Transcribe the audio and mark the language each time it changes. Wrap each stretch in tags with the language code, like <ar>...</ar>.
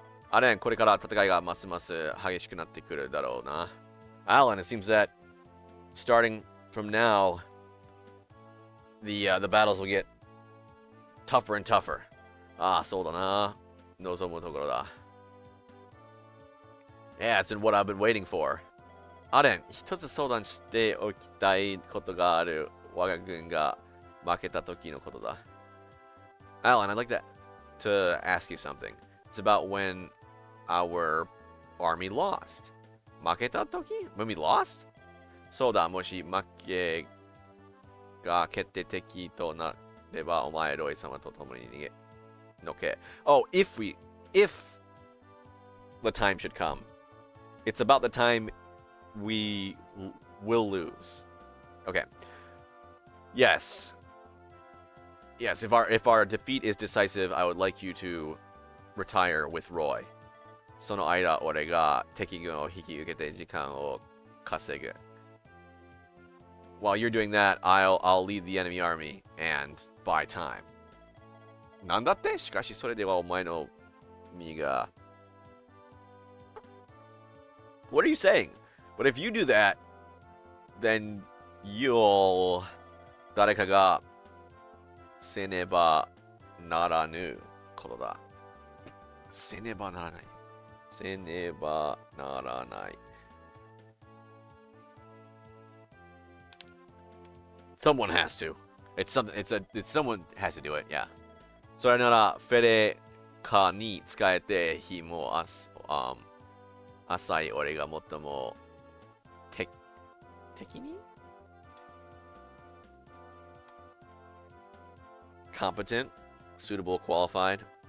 <ja>アレン、これから戦いがますます激しくなってくるだろうな。</ja> <en>Alan, it seems that starting from now, the battles will get tougher and tougher.</en> <ja>ああ、そうだな。望むところだ。</ja> <en>Yeah, it's been what I've been waiting for.</en> <ja>アレン、一つ相談しておきたいことがある。我が軍が負けた時のことだ。</ja> <en>Alan, I'd like to ask you something. It's about when our army lost.</en> <ja>負けた時?</ja> <en>When we lost?</en> <ja>そうだ、もし負けが決定的となれば、お前ロイ様と共に逃げのけ。</ja> <en>Oh, if the time should come. It's about the time we will lose. Okay. Yes. Yes, if our defeat is decisive, I would like you to retire with Roy.</en> <ja>その間、俺が敵軍を引き受けて時間を稼ぐ。</ja> <en>While you're doing that, I'll lead the enemy army and buy time.</en> <ja>なんだって？しかしそれではお前の身が。</ja> <en>What are you saying? But if you do that, then you'll</en> <ja>誰かがせねばならぬことだ。せねばならない。せねばならない。</ja> <en>Someone has to. It's someone has to do it, yeah.</en> <ja>それならフェレカに使えて日も浅い俺が最も敵に</ja> <en>competent, suitable, qualified.</en>